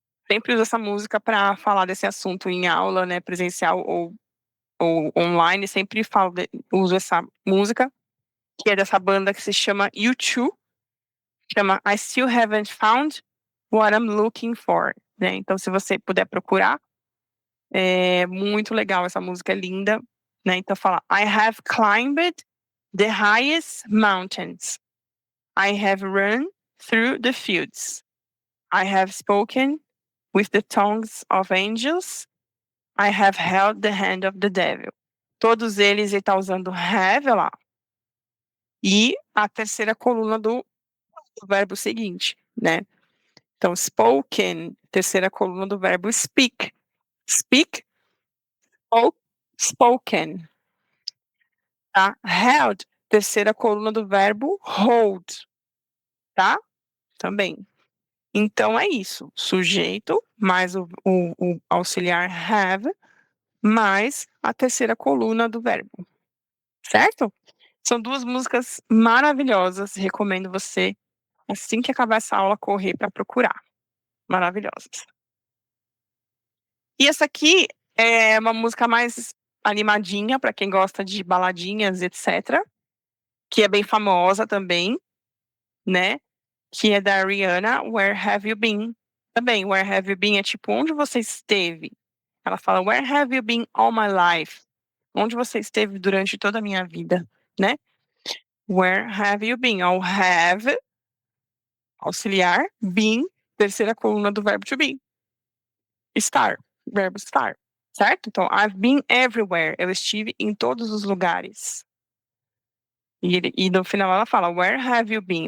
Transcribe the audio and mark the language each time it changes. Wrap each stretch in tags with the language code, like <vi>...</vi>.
<pt>Sempre uso essa música para falar desse assunto em aula, né, presencial ou online, sempre uso essa música, que é dessa banda que se chama U2, chama I Still Haven't Found What I'm Looking For, né? Então, se você puder procurar, é muito legal, essa música é linda, né? Então fala,</pt> <en>I have climbed the highest mountains. I have run through the fields. I have spoken with the tongues of angels. I have held the hand of the devil.</en> <pt>Todos eles ele está usando have lá. E a terceira coluna do verbo seguinte, né? Então, spoken, terceira coluna do verbo speak. Speak ou spoken. Tá? Held, terceira coluna do verbo hold, tá? Também. Então é isso. Sujeito mais o auxiliar have mais a terceira coluna do verbo. Certo? São duas músicas maravilhosas. Recomendo você, assim que acabar essa aula, correr para procurar. Maravilhosas. E essa aqui é uma música mais animadinha para quem gosta de baladinhas, etc. Que é bem famosa também, né? Que é da Rihanna, Where Have You Been? Também, Where Have You Been é tipo, onde você esteve? Ela fala,</pt> <en>Where have you been all my life?</en> <pt>Onde você esteve durante toda a minha vida, né?</pt> <en>Where have you been?</en> <pt>Ao have, auxiliar, been, terceira coluna do verbo to be. Estar, verbo estar, certo?</pt> <en>Então, I've been everywhere.</en> <pt>Eu estive em todos os lugares. E no final ela fala,</pt> <en>Where have you been?</en>